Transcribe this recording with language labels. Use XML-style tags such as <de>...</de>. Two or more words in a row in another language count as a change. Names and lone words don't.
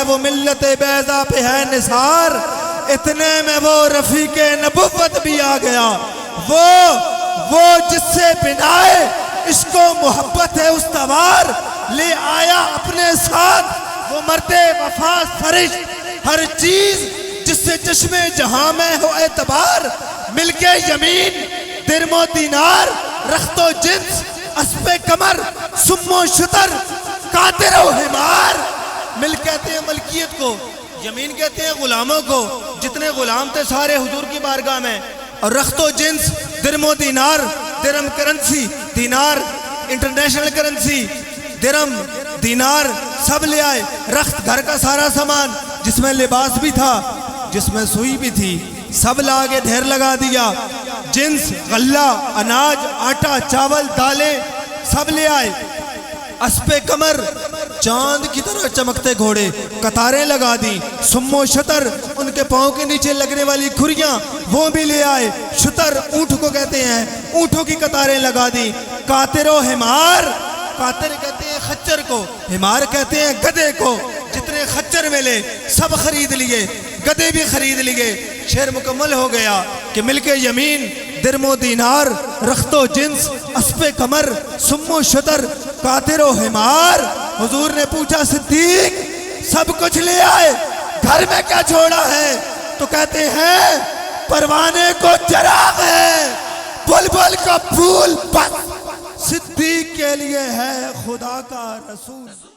<ur>وہ ملت بیضا پہ ہے نثار، اتنے میں وہ رفیق نبوت بھی آ گیا، وہ جس سے بنائے عشق و محبت ہے استوار، لے آیا اپنے ساتھ وہ مرد وفا فرشت ہر چیز جس سے چشم جہاں میں ہو اعتبار، مل کے یمین درم و دینار رخت و جنس اسب کمر سم و شتر قادر و حمار۔ مل کہتے ہیں ملکیت کو، یمین کہتے ہیں غلاموں کو، جتنے غلام تھے سارے حضور کی بارگاہ میں، اور رخت و جنس، درم و دینار، درم کرنسی، دینار انٹرنیشنل کرنسی، درم دینار سب لے آئے، رخت گھر کا سارا سامان جس میں لباس بھی تھا، جس میں سوئی بھی تھی، سب لا کے ڈھیر لگا دیا، جنس، غلہ، اناج، آٹا، چاول، دالیں سب لے آئے، اسپِ کمر چاند کی طرح چمکتے گھوڑے، قطاریں لگا دی، سم و شتر ان کے پاؤں کے نیچے لگنے والی کھریاں وہ بھی لے آئے، شتر اونٹ کو کہتے ہیں، اونٹوں کی قطاریں لگا دی، قاطر و حمار، قاطر کہتے ہیں خچر کو، حمار کہتے ہیں گدھے کو، جتنے خچر ملے سب خرید لیے، گدھے بھی خرید لیے، شعر مکمل ہو گیا کہ ملک یمین، درم و دینار، رخت و جنس، اسپِ کمر، سم و شتر، قاطر و حمار۔ حضور نے پوچھا صدیق سب کچھ لے آئے، گھر میں کیا چھوڑا ہے؟ تو کہتے ہیں پروانے کو چراغ ہے، بلبل کا پھول بس، صدیق کے لیے ہے خدا کا رسول۔</ur>